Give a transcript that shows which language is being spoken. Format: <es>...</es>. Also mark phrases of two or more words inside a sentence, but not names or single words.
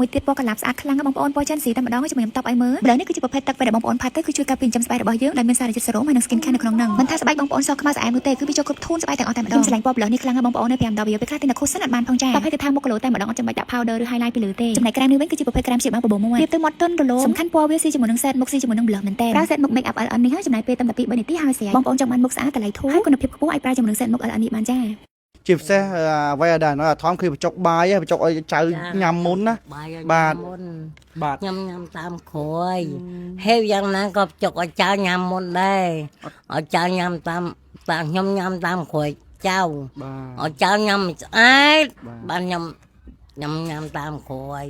<km>មួយទៀតពណ៌កន្លប់ស្អាតខ្លាំងណាស់បងប្អូនពណ៌ចិនស៊ីតែម្ដងហើយជាមួយខ្ញុំតបឲ្យមើល blush នេះគឺជាប្រភេទទឹកពេលដែលបងប្អូនផាត់ទៅគឺជួយការពារចិញ្ចឹមស្បែករបស់យើងដែលមានសារជាតិសេរ៉ូមហើយនិង</km> <en>skin care</en> <km>នៅក្នុងហ្នឹងមិនថាស្បែកបងប្អូនសខ្មៅស្អែមនោះទេគឺវាចូលគ្រប់ធូនស្បែកទាំងអស់តែម្ដងខ្ញុំឆ្លាញ់ពណ៌ blush នេះខ្លាំងណាស់បងប្អូននៅ5ដបវាពេលខ្លះតែ cushion អត់បានផងចាតបឲ្យទៅថាមុខគីឡូតែម្ដងអត់ចាំបាច់ដាក់ powder ឬ highlight ពីលើទេចំណែកក្រែមនេះវិញគឺជាប្រភេទក្រែមជាបាំងបបោមួយវាទៅមាត់ទន់រលោងសំខាន់ពណ៌វាស៊ីជាមួយនឹង set មុខស៊ីជាមួយនឹង blush មែនតើប្រើ set មុខ</km> <en>make up</en> <km>LN នេះហើយចំណាយពេលតែ2 3នាទីហើយស្រេចបងប្អូនចង់បានមុខស្អាតតម្លៃធូរហើយគុណភាពខ្ពស់អាចប្រើជាមួយនឹង set មុខ LN នេះបានចា ជាពិសេសអ្វីដែល</km> <vi>nói là</vi> <km>ថមគឺបញ្ចុកបាយបញ្ចុកឲ្យចៅញ៉ាំមុនណាបាទបាទ ញ៉ាំតាមគ្រួយហើយយ៉ាងណាក៏ចុកឲ្យចៅញ៉ាំមុនដែរឲ្យចៅញ៉ាំតាមខ្ញុំញ៉ាំតាមគ្រួយចៅឲ្យចៅញ៉ាំស្អាតបានញ៉ាំតាមគ្រួយ</km>